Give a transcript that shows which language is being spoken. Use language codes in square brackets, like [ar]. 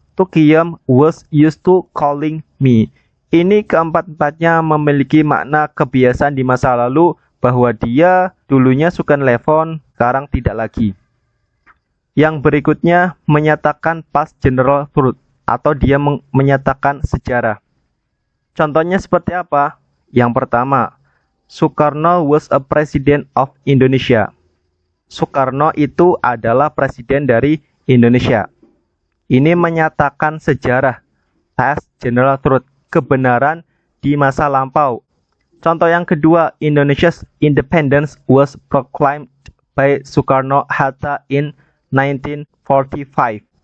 [en] Tuqiyam was used to calling me. [id] Ini keempat-empatnya memiliki makna kebiasaan di masa lalu bahwa dia dulunya suka nelpon, sekarang tidak lagi. Yang berikutnya menyatakan past general truth atau dia menyatakan sejarah. Contohnya seperti apa? Yang pertama, [en] Soekarno was a president of Indonesia. [id] Soekarno itu adalah presiden dari Indonesia. Ini menyatakan sejarah, past general truth, kebenaran di masa lampau. Contoh yang kedua, [en] Indonesia's independence was proclaimed by Soekarno-Hatta in 1945.